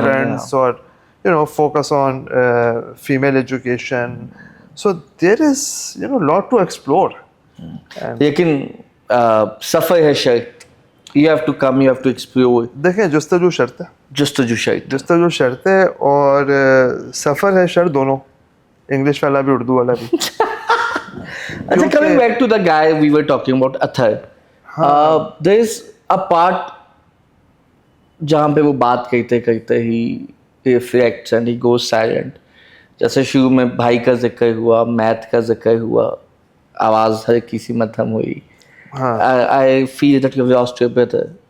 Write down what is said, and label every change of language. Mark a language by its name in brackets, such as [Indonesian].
[English] students, [Urdu] اور [English] focus on female education. So there is lot to explore. [Urdu] لیکن سفر ہے شرط. [English] You have to come, you have to explore. [Urdu] دیکھیں جستجو شرط ہے, جستجو شرط ہے, اور سفر ہے شرط دونوں, انگلش والا بھی اردو والا بھی. اچھا, [English] coming back to the guy we were talking about, Athar. There is a part [Urdu] جہاں پہ وہ بات کرتے [English] ہی reflects and he goes silent. [Urdu] جیسے شروع میں بھائی کا ذکر ہوا, میتھ کا ذکر ہوا, آواز ہر کسی مدھم ہوئی. [English] I feel that you have lost your brother.